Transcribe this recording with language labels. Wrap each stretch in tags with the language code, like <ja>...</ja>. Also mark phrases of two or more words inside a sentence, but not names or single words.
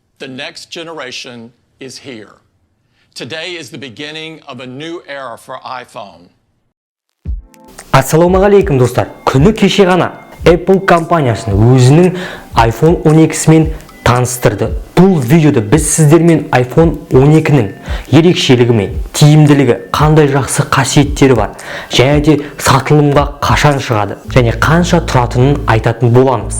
<en>The next generation is here. Today is the beginning of a new era for iPhone.</en> <kk>Ассалаумағалейкум достар. Күні кеше ғана Apple компаниясын өзінің iPhone 12-сімен таныстырды. Бұл видеода біз сіздермен iPhone 12-нің ерекшелігі мен тиімділігі, қандай жақсы қасиеттері бар, және де сатылымға қашан шығады, және қанша тұратынын айтатын боламыз.</kk>